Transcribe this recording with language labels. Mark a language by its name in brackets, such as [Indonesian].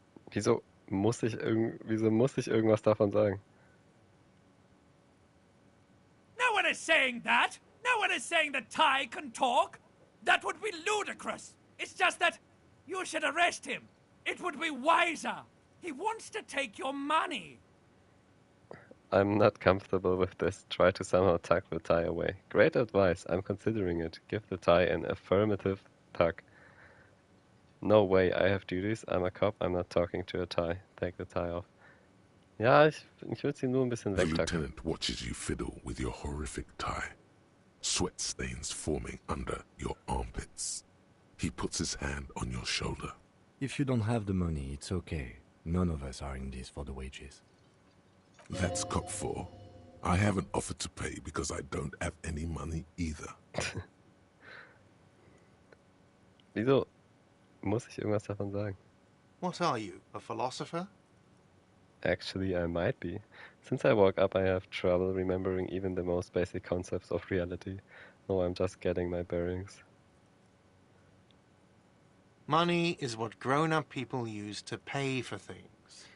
[German] Wieso muss ich irgendwas davon sagen? [English] No one is saying that! No one is saying that Ty can talk! That would be ludicrous! It's just that you should arrest him. It would be wiser. He wants to take your money. I'm not comfortable with this. Try to somehow tuck the tie away. Great advice. I'm considering it. Give the tie an affirmative tug. No way, I have duties. I'm a cop. I'm not talking to a tie. Take the tie off. [German] Ja, ich würde sie nur ein bisschen [English] The [German] wegtucken. [English] lieutenant watches you fiddle with your horrific tie. Sweat stains forming under your armpits. He puts his hand on your shoulder. If you don't have the money, it's okay. None of us are in this for the wages. That's Cop 4. I haven't offered to pay because I don't have any money either. [German] Wieso muss ich irgendwas davon sagen? [English] What are you, a philosopher? Actually, I might be. Since I woke up, I have trouble remembering even the most basic concepts of reality. No, I'm just getting my bearings. Money is what grown-up people use to pay for things.